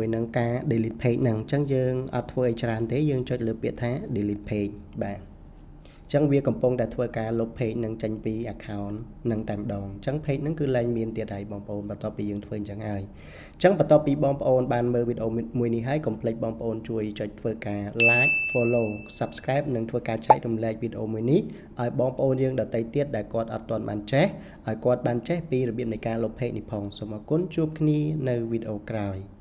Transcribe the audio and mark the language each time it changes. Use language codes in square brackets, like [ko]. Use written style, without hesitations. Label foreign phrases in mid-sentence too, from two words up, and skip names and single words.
[km] នឹងការ [en] delete page [km] ហ្នឹងអញ្ចឹងយើងអត់ធ្វើអីច្រើនទេយើងចុចលើពាក្យថា [en] delete page [km] បាទអញ្ចឹងវាកំពុងតែធ្វើការលុប page នឹងចេញពី account នឹងតែម្ដងអញ្ចឹង page ហ្នឹងគឺលែងមានទៀតហើយបងប្អូនបន្ទាប់ពីយើងធ្វើអញ្ចឹងហើយអញ្ចឹងបន្ទាប់ពីបងប្អូនបានមើលវីដេអូមួយនេះហើយកុំភ្លេចបងប្អូនជួយចុចធ្វើការ [en] like follow subscribe [km] និងធ្វើការចែករំលែកវីដេអូមួយនេះឲ្យបងប្អូនយើងដទៃទៀតដែលគាត់អត់ទាន់បានចេះឲ្យគាត់បានចេះពីរបៀបនៃការលុប page នេះផងសូមអរគុណជួបគ្នានៅវីដេអូក្រោយ